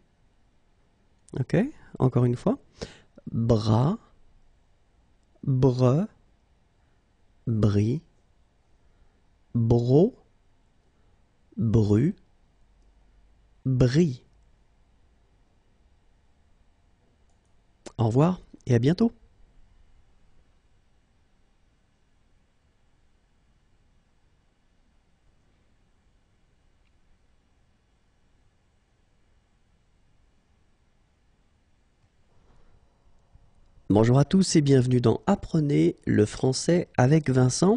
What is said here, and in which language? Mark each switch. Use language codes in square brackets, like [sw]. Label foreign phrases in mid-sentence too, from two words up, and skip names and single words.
[fr] Ok, encore une fois. Bras, bre, bris, bro, bru, bris. Au revoir et à bientôt. Bonjour à tous et bienvenue dans Apprenez le français avec Vincent.